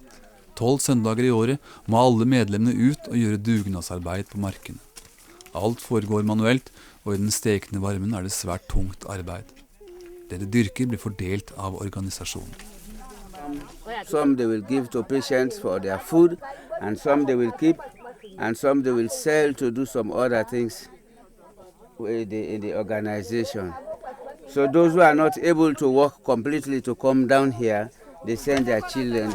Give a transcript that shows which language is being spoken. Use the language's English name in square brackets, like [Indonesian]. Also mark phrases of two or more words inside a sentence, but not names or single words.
[Norwegian] 12 søndager i året må alle medlemmene ut og gjøre dugnadsarbeid på markene. Alt foregår manuelt, og i den stekende varmen er det svært tungt arbeid. Det de dyrker blir fordelt av organisasjonen. [English] Some they will give to patients for their food, and some they will keep, and some they will sell to do some other things in the organization. So those who are not able to work completely to come down here, they send their children.